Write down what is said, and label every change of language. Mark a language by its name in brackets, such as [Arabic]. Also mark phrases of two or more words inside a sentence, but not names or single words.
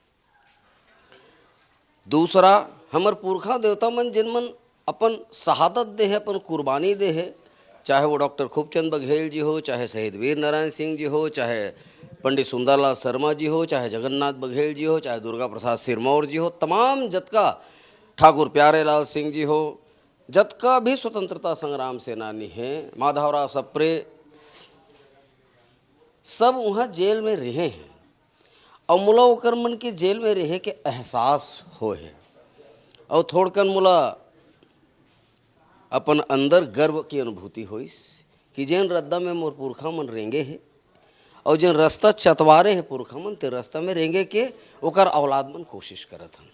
[Chhattisgarhi] दूसरा हमर पुरखा देवता मन जिन मन अपन शहादत दे है, अपन कुर्बानी दे है, चाहे वो डॉक्टर खूबचंद बघेल जी हो, चाहे शहीद वीर नारायण सिंह जी हो, चाहे पंडित सुंदरलाल शर्मा जी हो, चाहे जगन्नाथ बघेल जी हो, चाहे दुर्गा प्रसाद सिरमौर जी हो, तमाम जतका ठाकुर प्यारेलाल सिंह जी हो, जतका भी स्वतंत्रता संग्राम सेनानी हैं, माधवराव सप्रे, सब वहाँ जेल में रहे हैं। और मुला ओकर मन के जेल में रहे के एहसास हो है, और थोड़कन मुला अपन अंदर गर्व की अनुभूति होइस कि जैन रद्दा में मोर पुरखा मन रेंगे है, और जैन रास्ता चतवारे है पुरखा मन, ते रास्ता में रेंगे के ओकर औलाद मन कोशिश करत हन।